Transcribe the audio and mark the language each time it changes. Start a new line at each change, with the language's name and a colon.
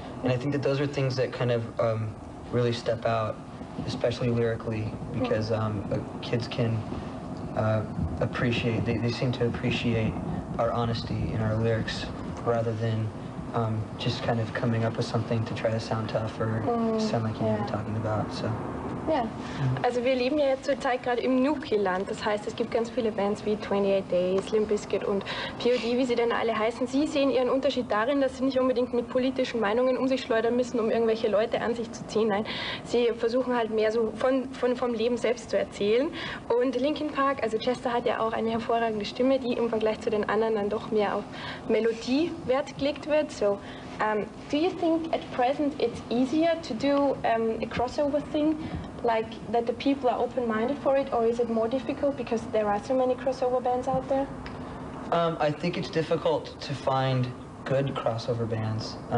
English: And I think that those are things that kind of really step out, especially lyrically, because kids can appreciate, they seem to appreciate our honesty in our lyrics rather than just kind of coming up with something to try to sound tough or sound like you know what you're talking about. So.
German: Ja, also wir leben ja jetzt zurzeit gerade im Nuki-Land. Das heißt, es gibt ganz viele Bands wie 28 Days, Limp, Bizkit und POD, wie sie denn alle heißen. Sie sehen ihren Unterschied darin, dass sie nicht unbedingt mit politischen Meinungen um sich schleudern müssen, um irgendwelche Leute an sich zu ziehen. Nein, sie versuchen halt mehr so vom Leben selbst zu erzählen. Und Linkin Park, also Chester hat ja auch eine hervorragende Stimme, die im Vergleich zu den anderen dann doch mehr auf Melodie Wert gelegt wird.
English: So, do you think at present it's easier to do a crossover thing? Like that the people are open-minded for it, or is it more difficult because there are so many crossover bands out there? I think it's difficult to find good crossover bands.